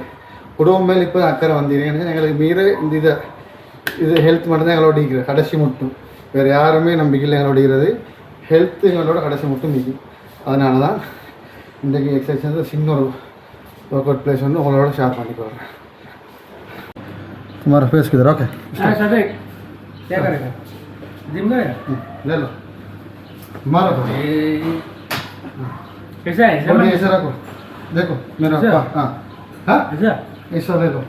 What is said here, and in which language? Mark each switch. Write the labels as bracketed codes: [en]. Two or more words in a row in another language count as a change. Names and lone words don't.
[ta] குடும்பம் மேலே இப்போ அக்கறை வந்திருக்கேன். எங்களுக்கு மீற இந்த இதை இது ஹெல்த் மட்டும்தான் எங்களோட இருக்கிறது கடைசி மட்டும். வேறு யாருமே நம்பிக்கையில் எங்களோட இருக்கிறது ஹெல்த்து எங்களோட கடைசி மட்டும் நிற்கி. அதனால தான் இன்றைக்கி எக்ஸசைஸ் வந்து சின்ன ஒரு [en] work out place [ta] வந்து உங்களோட ஷேர் பண்ணி போடுறேன். [hi] तुम्हारा फेस किधर? ओके क्या करेगा जिम करेगा ले लो मारो तो कैसा है बॉडी ऐसे रखो देखो मेरा ऐसा? हाँ हाँ अच्छा ऐसा ले लो